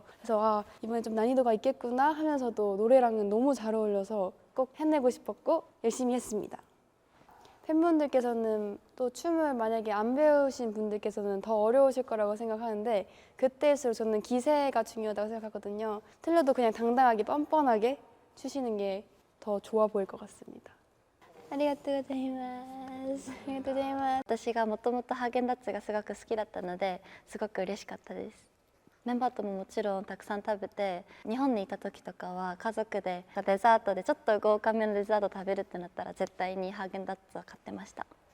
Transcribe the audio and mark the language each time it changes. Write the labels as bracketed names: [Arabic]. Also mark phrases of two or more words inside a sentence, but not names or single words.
[Korean] 그래서 이번에 좀 난이도가 있겠구나 하면서도 노래랑은 너무 잘 어울려서 꼭 해내고 싶었고 열심히 했습니다. 팬분들께서는 또 춤을 만약에 안 배우신 분들께서는 더 어려우실 거라고 생각하는데 그때일수록 저는 기세가 중요하다고 생각하거든요. 틀려도 그냥 당당하게 뻔뻔하게 추시는 게 더 좋아 보일 것 같습니다. [Japanese] ありがとうございます。ありがとうございます。私がもともとハーゲンダッツがすごく好きだったのですごく嬉しかったです。メンバーとももちろんたくさん食べて日本にいた時とかは家族でデザートでちょっと豪華めのデザート食べるってなったら絶対にハーゲンダッツは買ってました。